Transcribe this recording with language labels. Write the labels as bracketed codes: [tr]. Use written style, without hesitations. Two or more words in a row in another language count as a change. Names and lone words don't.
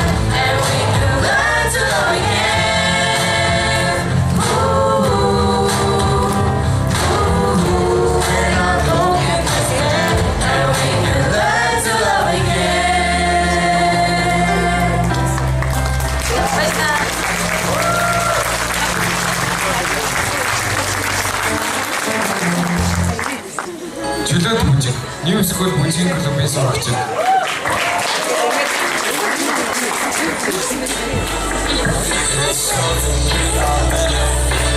[en] And we can learn to love again. When I'm broken, just when. And we can learn to love again. Like that. [mn] Чөлөөт бүжиг, New School бүжгийн клубын сурагчид. [en] It's